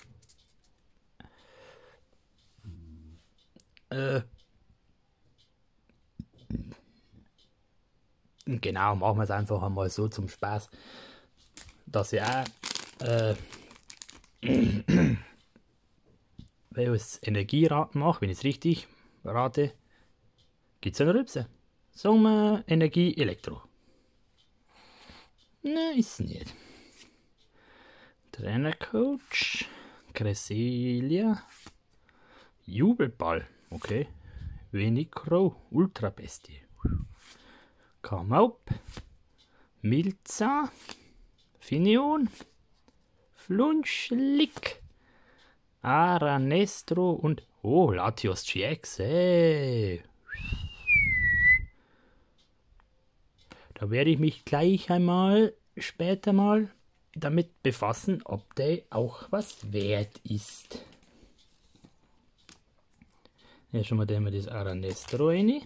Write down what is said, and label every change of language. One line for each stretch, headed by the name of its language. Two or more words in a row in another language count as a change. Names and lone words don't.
German: Genau, machen wir es einfach einmal so zum Spaß, dass ich auch wenn ich Energieraten mache, wenn ich es richtig rate, gibt es eine Rülpse. Sagen wir Energie Elektro. Nein, ist nicht. Trainercoach, Cresselia, Jubelball, okay. Venicro, Ultra Bestie. Kamaup, Milza, Finion, Flunschlick, Aranestro und Latios GX, hey. Da werde ich mich gleich einmal später mal damit befassen, ob der auch was wert ist. Ja, schon mal nehmen wir das Aranestro rein.